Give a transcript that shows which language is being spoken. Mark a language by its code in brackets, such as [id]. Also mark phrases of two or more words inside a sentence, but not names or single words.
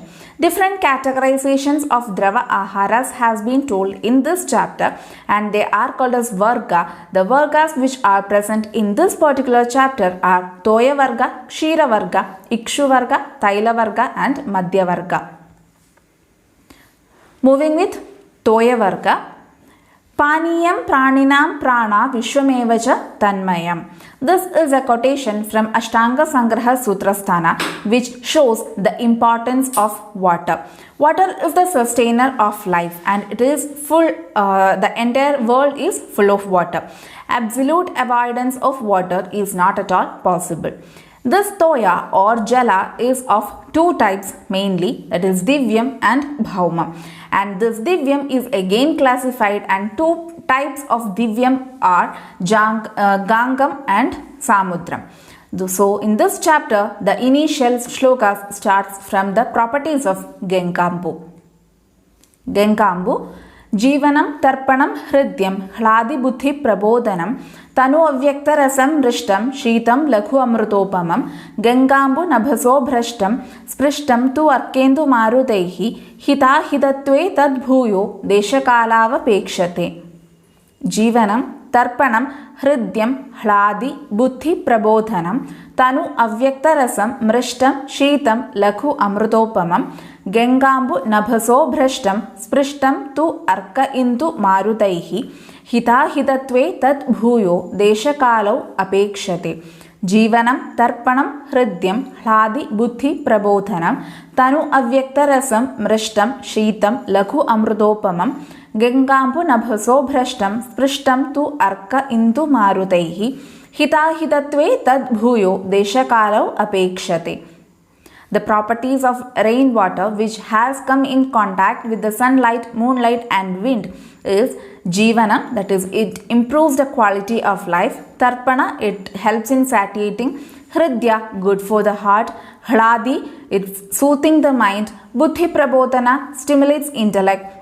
[en] Different categorizations of Drava Aharas has been told in this chapter and they are called as Varga. The Vargas which are present in this particular chapter are Toya Varga, Kshira Varga, Ikshu Varga, Taila Varga and Madhya Varga. Moving with Toya Varga. [sa] पानीयं प्राणिनां प्राणा विश्वमेवच तन्मयम्. [en] This is a quotation from Ashtanga Sangraha Sutrasthana which shows the importance of water. Water is the sustainer of life and it is full, the entire world is full of water. Absolute avoidance of water is not at all possible. This Toya or Jala is of two types mainly, that is Divyam and Bhauma. And this Divyam is again classified and two types of Divyam are Gangam and Samudram. So in this chapter, the initial shlokas starts from the properties of Gengambu. [sa] गाङ्गाम्बु, जीवनं तर्पणं हृद्यं ह्लादि बुद्धि प्रबोधनं तनु अव्यक्त रसं मृष्टं शीतं लघु अमृतोपमम् गाङ्गाम्बु नभसो भ्रष्टं स्पृष्टं तु अर्केन्दु मारुतैः हिता हितत्वे तद्भूयो देशकाला अपेक्षते. जीवनं तर्पणं हृद्यं ह्लादि बुद्धि प्रबोधनं तनु अव्यक्त रसं मृष्टं शीतं लघु अमृतोपमम् गाङ्गाम्बु नभसो भ्रष्टं स्पृष्टं तु अर्क इन्दु मारुतैः हिता हितत्वे तत् भूयो देशकालौ अपेक्षते. जीवनं तर्पणं हृद्यं ह्लादि बुद्धि प्रबोधनं तनु अव्यक्त रसं मृष्टं शीतं लघु अमृतोपमम् गाङ्गाम्बु नभसो भ्रष्टं स्पृष्टं तु अर्क इन्दु मारुतैः हिता हितत्वे तत् भूयो देशकालौ अपेक्षते. [en] The properties of rainwater which has come in contact with the sunlight, moonlight and wind is Jivana, that is it improves the quality of life. Tarpana, it helps in satiating. Hridya, good for the heart. Hladi, it's soothing the mind. [sa] बुद्धि प्रबोधन, [en] stimulates intellect.